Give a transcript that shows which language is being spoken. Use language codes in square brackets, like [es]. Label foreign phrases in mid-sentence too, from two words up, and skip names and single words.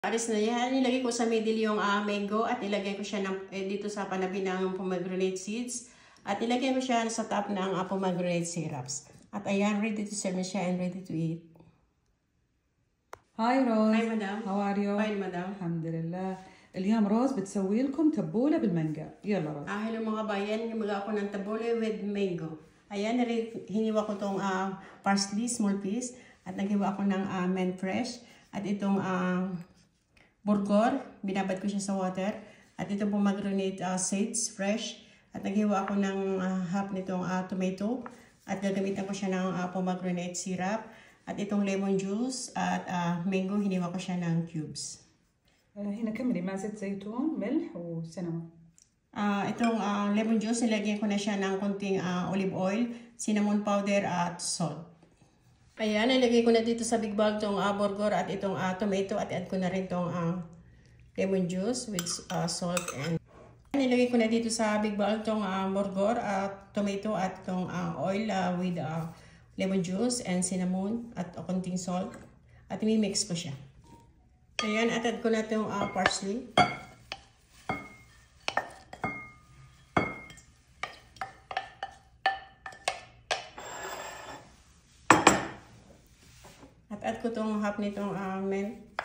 [tl] Aris na yan. Nilagay ko sa middle yung mango at ilagay ko siya dito sa panabi ng [en] pomegranate seeds. [tl] At ilagay ko siya sa top ng [en] pomegranate syrups. [tl] At ayan, [en] ready to serve [tl] na siya and [en] ready to eat. [ar] هاي روز. [en] Hi madam. How are you? Fine madam. [ar] الحمد لله. اليوم روز بتسوي لكم تبولة بالمانجا. يلا روز. [tl] Hello mga bayan, hinuga ako ng tabule [en] with mango. [tl] Ayan, hiniwa ko tong parsley, [en] small piece. [tl] At naghiwa ako ng [en] mint fresh. [tl] At itong burgor, binabad ko siya sa water. At itong [en] pomegranate seeds, [tl] fresh. At naghiwa ako ng half nitong tomato. At gagamitan ko siya ng [en] pomegranate syrup. [tl] At itong [en] lemon juice [tl] at mango, hiniwa ko siya ng cubes. [ar] هنا كملي مع زيت زيتون ملح وسينامون. [tl] Itong [en] lemon juice, [tl] nilagyan ko na siya ng konting [en] olive oil, cinnamon powder [tl] at salt. Ayan, nilagay ko na dito sa [en] big bag [tl] itong burger at itong tomato at add ko na rin itong [en] lemon juice with salt and [tl] nilagay ko na dito sa [en] big bag [tl] itong burger at tomato at itong [en] oil with lemon juice and cinnamon [tl] at konting salt at i-mix ko siya. Ayan, at add ko na itong parsley. At add ko itong half nitong mint.